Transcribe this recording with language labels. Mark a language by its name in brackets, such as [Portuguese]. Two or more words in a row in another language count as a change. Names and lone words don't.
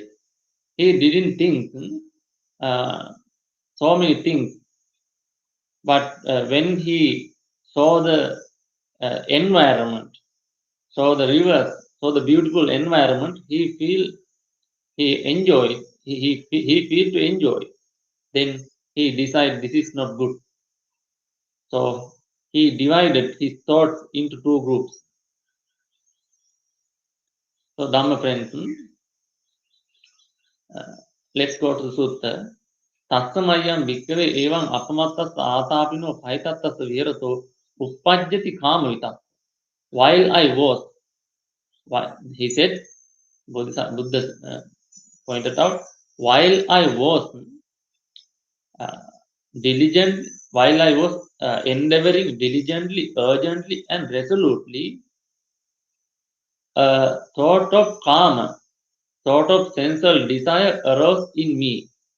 [English] He didn't think so many things, but when he saw the environment, saw the rivers, saw the beautiful environment, he feel to enjoy. Then he decided this is not good. So he divided his thoughts into two groups. So Dhamma friends, let's go to the sutta. [Pali] Tassamayam bhikkhave evam apamattas atapino bhayatattas virato uppajjati kama vitakka. [English] While I was, he said, Buddha pointed out, while I was endeavoring diligently, urgently, and resolutely, a thought of kama, thought of sensual desire arose in me.